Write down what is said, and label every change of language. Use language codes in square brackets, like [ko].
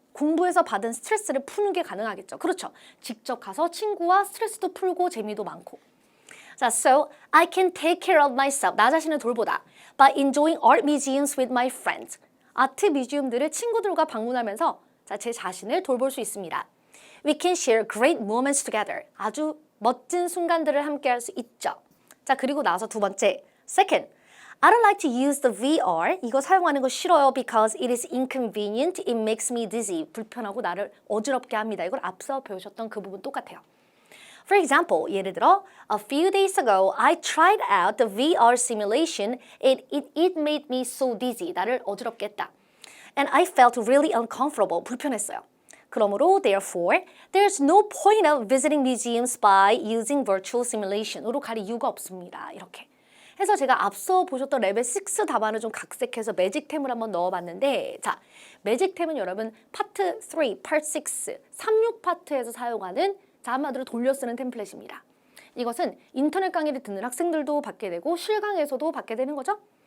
[ko] 공부에서 받은 스트레스를 푸는 게 가능하겠죠. 그렇죠. 직접 가서 친구와 스트레스도 풀고 재미도 많고. 자, [en] so I can take care of myself. [ko] 나 자신을 돌보다. [en] By enjoying art museums with my friends. [ko] 아트 뮤지엄들을 친구들과 방문하면서 자, 제 자신을 돌볼 수 있습니다. [en] We can share great moments together. [ko] 아주 멋진 순간들을 함께 할 수 있죠. 자, 그리고 나서 두 번째. [en] Second, I don't like to use the VR. [ko] 이거 사용하는 거 싫어요. [en] Because it is inconvenient. It makes me dizzy. [ko] 불편하고 나를 어지럽게 합니다. 이걸 앞서 배우셨던 그 부분 똑같아요. [en] For example, [ko] 예를 들어, [en] a few days ago, I tried out the VR simulation and it made me so dizzy. [ko] 나를 어지럽게 했다. [en] And I felt really uncomfortable. [ko] 불편했어요. 그러므로, [en] therefore, there's no point of visiting museums by using virtual simulation으로 [ko] 갈 이유가 없습니다. 이렇게. 해서 제가 앞서 보셨던 레벨 6 답안을 좀 각색해서 매직템을 한번 넣어봤는데 자, 매직템은 여러분 파트 3, 파트 6, 36 파트에서 사용하는 자, 한마디로 돌려 쓰는 템플릿입니다. 이것은 인터넷 강의를 듣는 학생들도 받게 되고 실강에서도 받게 되는 거죠.